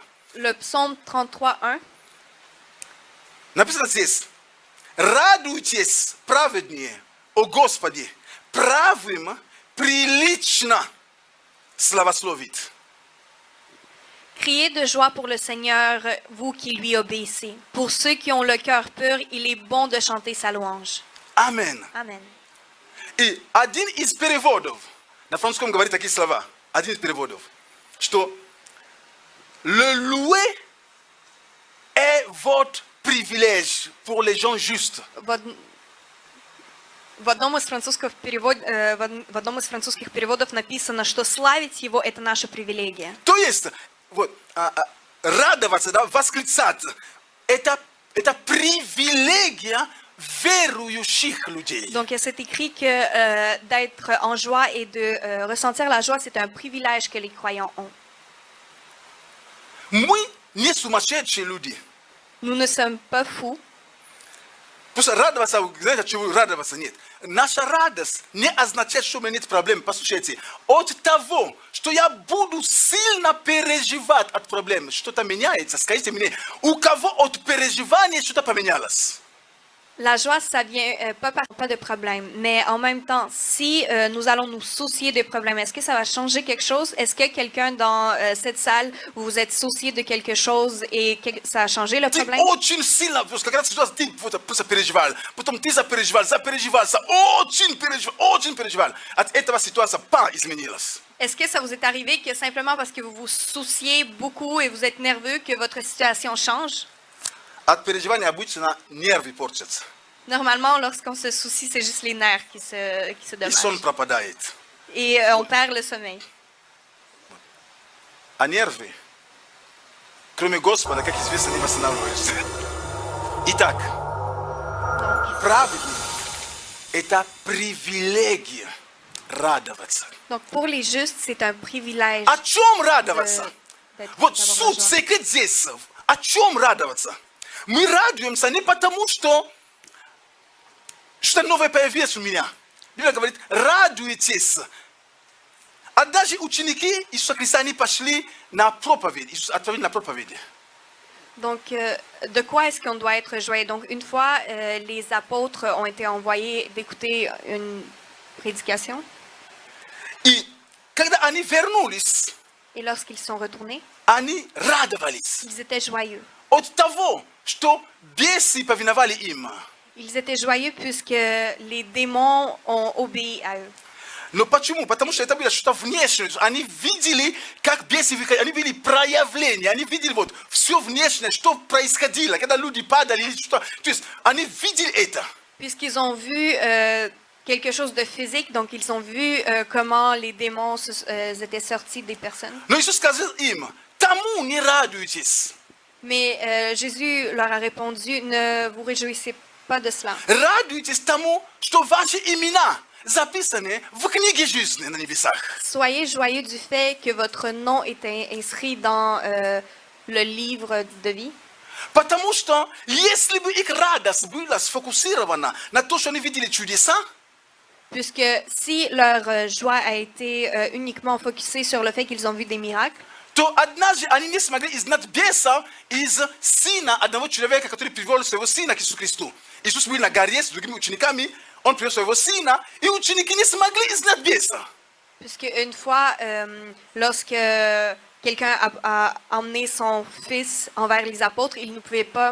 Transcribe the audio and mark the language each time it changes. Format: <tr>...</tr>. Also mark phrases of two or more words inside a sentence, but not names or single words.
<fr>Le psaume 33:1.</fr> <ru>Написано здесь: радуйтесь, праведнее, о Господи, правым прилично славословить.</ru> <fr>Criez de joie pour le Seigneur, vous qui lui obéissez. Pour ceux qui ont le cœur pur, il est bon de chanter sa louange. Amen. Amen.</fr> <ru>И один из переводов, на французском говорит такие слова, один из переводов, что</ru> <fr>le louer est votre privilège pour les gens justes.</fr> <ru>В одном из французских переводов написано, что славить его – это наша привилегия. То есть, вот, радоваться, да, восклицать, это привилегия верующих людей.</ru> <fr>Donc, c'est écrit que d'être en joie et de ressentir la joie, c'est un privilège que les croyants ont.</fr> <ru>Мы не сумасшедшие люди.</ru> <fr>Nous ne sommes pas fous.</fr> <ru>Просто радоваться, знаете, чего радоваться нет. Наша радость не означает, что у меня нет проблем. Послушайте, от того, что я буду сильно переживать от проблем, что-то меняется. Скажите мне, у кого от переживания что-то поменялось?</ru> <fr>La joie, ça vient pas de problème. Mais en même temps, si nous allons nous soucier des problèmes, est-ce que ça va changer quelque chose? Est-ce que quelqu'un dans cette salle, vous vous êtes soucié de quelque chose et ça a changé le</fr> <ru>Ты</ru> <fr>problème?</fr> <ru>очень сильно, когда ты просто переживал, потом ты запереживал, очень переживал. От этого ситуация изменилась.</ru> <fr>Est-ce que ça vous est arrivé que simplement parce que vous vous souciez beaucoup et vous êtes nerveux que votre situation change?</fr> <ru>От переживания обычно нервы портятся.</ru> <fr>Normalement, lorsqu'on se soucie, c'est juste les nerfs qui se</fr> <ru>И сон</ru> <fr>dommagent.</fr> <ru>пропадает.</ru> <fr>Et on perd le sommeil.</fr> <ru>А нервы, кроме Господа, как известно, не восстанавливаются. Итак,</ru> <fr>Donc,</fr> <ru>праведник – это привилегия радоваться.</ru> <fr>donc pour les justes, c'est un privilège</fr> <ru>О чем радоваться?</ru> <fr>d'être</fr> <ru>Вот</ru> <fr>d'avoir la</fr> <ru>суть,</ru> <fr>joie.</fr> <ru>секрет здесь. О чем радоваться? Мы радуемся не потому, что что-то новое появилось у меня. Библия говорит, радуйтесь. А даже ученики Иисуса Христа, они пошли на проповедь. Иисус отправил на проповедь.</ru> <fr>Donc, de quoi est-ce qu'on doit être joyeux? Donc, une fois, les apôtres ont été envoyés d'écouter une prédication.</fr> <ru>И когда они вернулись,</ru> <fr>Et lorsqu'ils sont retournés,</fr> <ru>они радовались</ru> <fr>ils étaient joyeux.</fr> <ru>от того, что бесы повиновали им.</ru> <fr>Ils étaient joyeux puisque les démons ont obéi à eux.</fr> <ru>Но почему? Потому что это было что-то внешнее. Они видели, как бесы выходили, они видели проявление, они видели вот все внешнее, что происходило, когда люди падали или что. То есть они видели это.</ru> <fr>Puisqu'ils ont vu quelque chose de physique, donc ils ont vu comment les démons étaient sortis des personnes.</fr> <ru>Но Иисус сказал им, тому не радуйтесь.</ru> <fr>Mais Jésus leur a répondu, ne vous réjouissez pas de cela.</fr> <ru>Радуйтесь тому, что ваши имена записаны в книге жизни на небесах.</ru> <fr>Soyez joyeux du fait que votre nom est inscrit dans le livre de vie.</fr> <ru>Потому что если бы их радость была сфокусирована на то, что они видели чудеса,</ru> <fr>Puisque si leur joie a été uniquement focusée sur le fait qu'ils ont vu des miracles,</fr> <ru>то однажды они не смогли изгнать беса из сына одного человека, который привел своего сына к Иисусу Христу. Иисус был на горе с другими учениками, он привел своего сына, и ученики не смогли изгнать беса.</ru> <fr>puisque une fois, lorsque quelqu'un a emmené son fils envers les apôtres, il ne pouvait pas</fr>